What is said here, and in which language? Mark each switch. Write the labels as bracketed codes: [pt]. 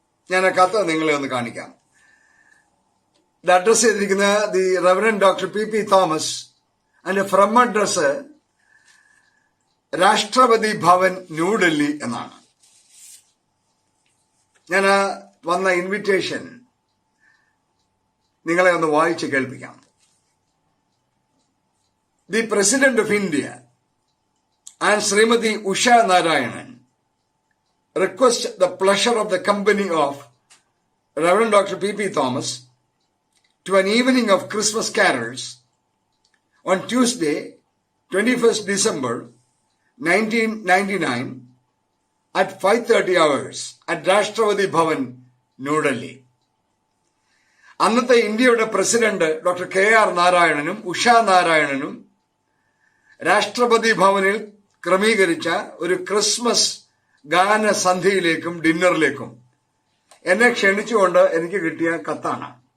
[ml] ഞാൻ ആ കത്ത് നിങ്ങളെ ഒന്ന് കാണിക്കാം. ഇത് അഡ്രസ് ചെയ്തിരിക്കുന്ന the reverend doctor P Thomas. അതിന്റെ ഫ്രം അഡ്രസ് രാഷ്ട്രപതി ഭവൻ, ന്യൂഡൽഹി എന്നാണ്. ഞാൻ വന്ന ഇൻവിറ്റേഷൻ നിങ്ങളെ ഒന്ന് വായിച്ച് കേൾപ്പിക്കാം. [en] The president of India and Shrimati Usha Narayanan request the pleasure of the company of Reverend Dr. P. Thomas to an evening of Christmas carols on Tuesday, 21st December 1999 at 5:30 hours at Rashtrapati Bhavan, New Delhi. [ml] അന്നത്തെ ഇന്ത്യയുടെ president doctor KR നാരായണനും Usha നാരായണനും രാഷ്ട്രപതി ഭവനിൽ ക്രമീകരിച്ച ഒരു Christmas ഗാനസന്ധ്യയിലേക്കും ഡിന്നറിലേക്കും എന്നെ ക്ഷണിച്ചുകൊണ്ട് എനിക്ക് കിട്ടിയ കത്താണ്.